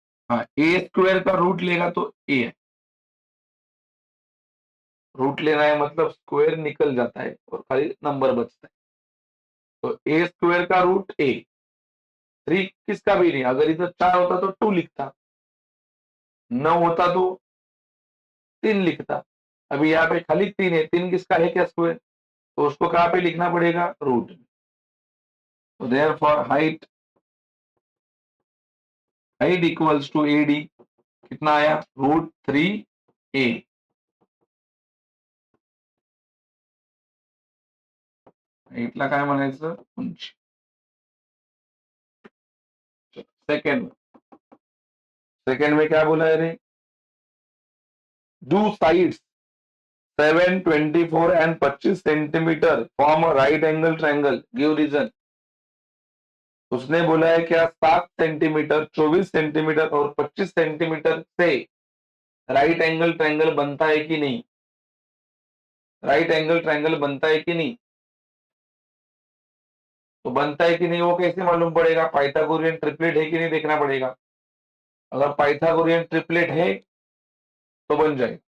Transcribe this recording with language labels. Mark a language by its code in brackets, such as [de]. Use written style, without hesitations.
[hi] हाँ, ए स्क्वायर का रूट लेगा तो ए है, रूट लेना है मतलब स्क्वायर निकल जाता है और खाली नंबर बचता है, तो ए स्क्वायर का रूट ए, 3 किसका भी नहीं, अगर इधर 4 होता तो 2 लिखता, 9 होता तो 3 लिखता, अभी यहाँ पे खाली 3 है, 3 किसका है क्या स्क्वायर, तो उसको कहाँ पे लिखना पड़ेगा, रूट। तो therefore height, height equals to AD, कितना आया, √3a। [mr] हाइटला काय म्हणायचं, उंची। [en] second, second [hi] में क्या बोला है रे, [en] Do sides 7, 24 and 25 centimetre form a right angle triangle, give reason. [hi] उसने बोला है क्या 7 सेंटीमीटर, 24 सेंटीमीटर और 25 सेंटीमीटर से राइट एंगल ट्रायंगल बनता है कि नहीं, राइट एंगल ट्रायंगल बनता है कि नहीं, तो बनता है कि नहीं वो कैसे मालूम पड़ेगा, पाइथागोरियन ट्रिपलेट है कि नहीं देखना पड़ेगा, अगर पाइथागोरियन ट्रिपलेट है तो बन जाए।